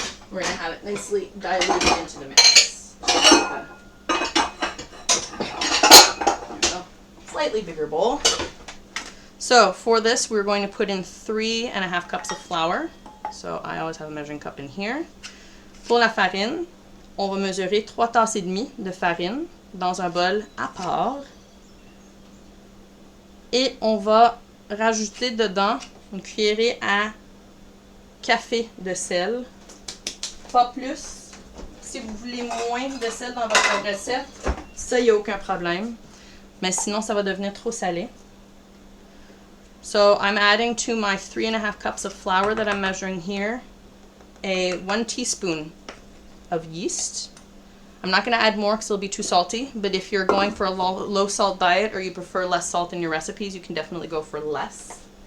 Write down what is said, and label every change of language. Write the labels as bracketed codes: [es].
[en] We're going to have it nicely diluted into the mix. There we go. Slightly bigger bowl. So for this, we're going to put in 3.5 cups of flour. So I always have a measuring cup in here. [fr] Pour la farine, on va mesurer 3 tasses et demie de farine dans un bol à part. Et on va rajouter dedans une cuillerée à café de sel. Pas plus. Si vous voulez moins de sel dans votre recette, ça, il n'y a aucun problème. Mais sinon, ça va devenir trop salé. [en] So I'm adding to my 3.5 cups of flour that I'm measuring here 1 teaspoon of yeast. I'm not going to add more because it'll be too salty, but if you're going for a low salt diet or you prefer less salt in your recipes, you can definitely go for less.